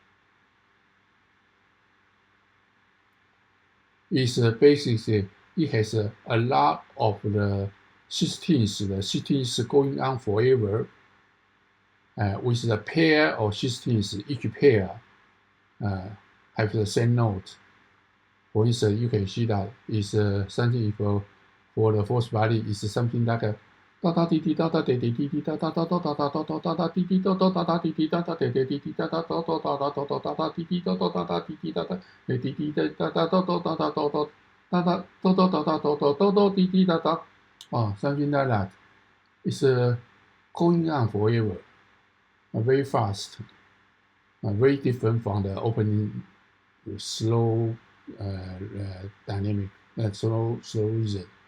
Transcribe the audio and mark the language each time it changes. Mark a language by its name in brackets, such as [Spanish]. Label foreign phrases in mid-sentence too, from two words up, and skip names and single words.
[English] It's basically, it has a lot of the 16ths going on forever, with the pair of 16ths, each pair have the same note. For instance, you can see that is something if for the fourth violin is something like a da da di di da da di di di da da da da da da da da da di di da da da da di di da da di di di da da da da da da da da da di di da da da da di di da da di di da da da da da da da da da da di di da da. Oh, something like that. It's going on forever, very fast, very different from the opening slow dynamic, slow rhythm.